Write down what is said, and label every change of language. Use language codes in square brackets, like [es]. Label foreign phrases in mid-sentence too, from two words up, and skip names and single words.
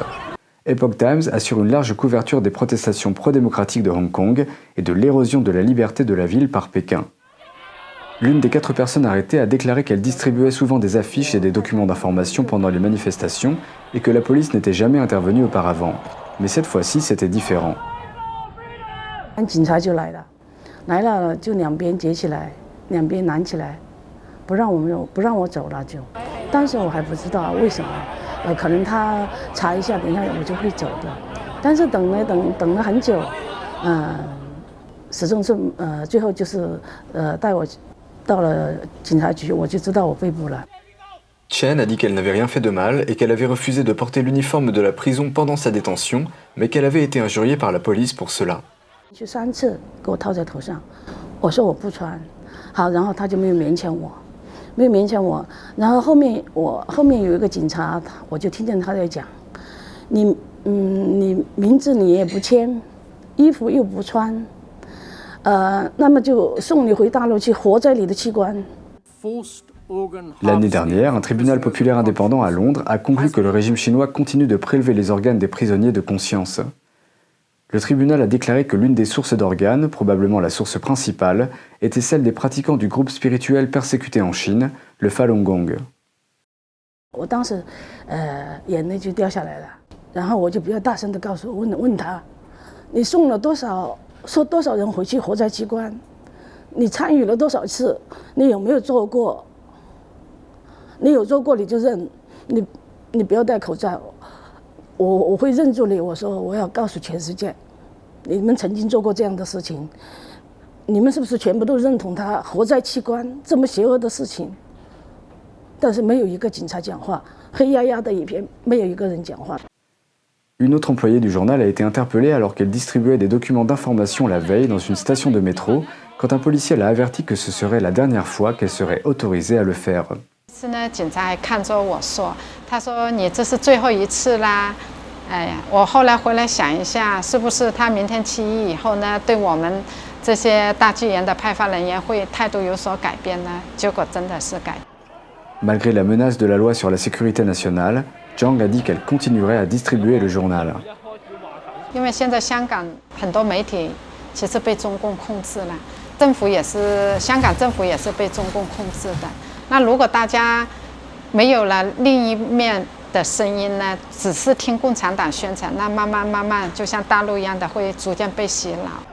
[fr] Epoch Times assure une large couverture des protestations pro-démocratiques de Hong Kong et de l'érosion de la liberté de la ville par Pékin. L'une des 4 personnes arrêtées a déclaré qu'elle distribuait souvent des affiches et des documents d'information pendant les manifestations et que la police n'était jamais intervenue auparavant. Mais cette fois-ci, c'était différent. [zh] 警察就来了，来了就两边截起来，两边拦起来，不让我走了就。当时我还不知道为什么，可能他查一下，等一下我就会走的。但是等了很久，始终是最后就是带我到了警察局，我就知道我被捕了。 [fr] Chen a dit qu'elle n'avait rien fait de mal et qu'elle avait refusé de porter l'uniforme de la prison pendant sa détention, mais qu'elle avait été injuriée par la police pour cela. [zh] 去3次给我套在头上，我说我不穿，好，然后他就没有勉强我，然后后面有一个警察，我就听见他在讲，你名字你也不签，衣服又不穿，那么就送你回大陆去活摘你的器官。 [fr] L'année dernière, un tribunal populaire indépendant à Londres a conclu que le régime chinois continue de prélever les organes des prisonniers de conscience. Le tribunal a déclaré que l'une des sources d'organes, probablement la source principale, était celle des pratiquants du groupe spirituel persécuté en Chine, le Falun Gong. [zh] 我当时眼泪就掉下来了，然后我就比较大声的问他，你送了多少人回去活摘器官？你参与了多少次？你有没有做过？你有做过你就认，你不要戴口罩，我会认住你。我说我要告诉全世界，你们曾经做过这样的事情，你们是不是全部都认同他活摘器官这么邪恶的事情？但是没有一个警察讲话，黑压压的一片，没有一个人讲话。 [fr] Une autre employée du journal a été interpellée alors qu'elle distribuait des documents d'information la veille dans une station de métro, quand un policier l'a averti que ce serait la dernière fois qu'elle serait autorisée à le faire. [zh] 是呢，警察还看着我说：“他说你这是最后一次啦。” 哎呀，我后来回来想一下，是不是他明天7一以后呢，对我们这些大纪元的派发人员会态度有所改变呢？结果真的是改。 [fr] Malgré la menace de la loi sur la sécurité nationale, Zhang a dit qu'elle continuerait à distribuer le journal. [zh] 因为现在香港很多媒体其实被中共控制了，香港政府也是被中共控制的。那如果大家没有了另一面的声音呢，只是听共产党宣传，那慢慢，就像大陆一样的，会逐渐被洗脑。